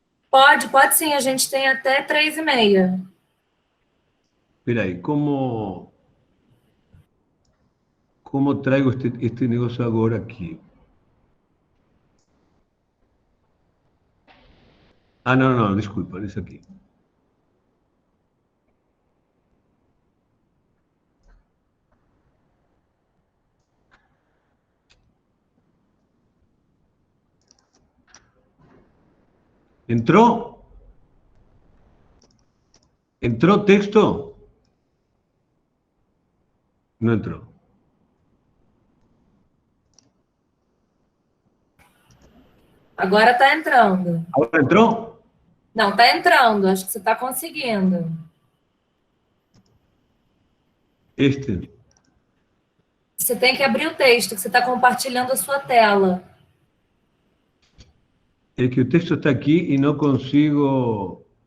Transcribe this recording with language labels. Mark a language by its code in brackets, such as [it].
[pt] Pode sim, a gente tem até 3h30. [es] Espera aí, ¿cómo traigo este negocio ahora aquí? Ah, no, no, disculpa, es aquí. ¿Entró? ¿Entró texto? No entró. [pt] Agora está entrando. [es] ¿Ahora entró? [pt] Não, está entrando. Acho que você está conseguindo. Este. Você tem que abrir o texto, que você está compartilhando a sua tela. [es] Es que el texto está aquí y no consigo...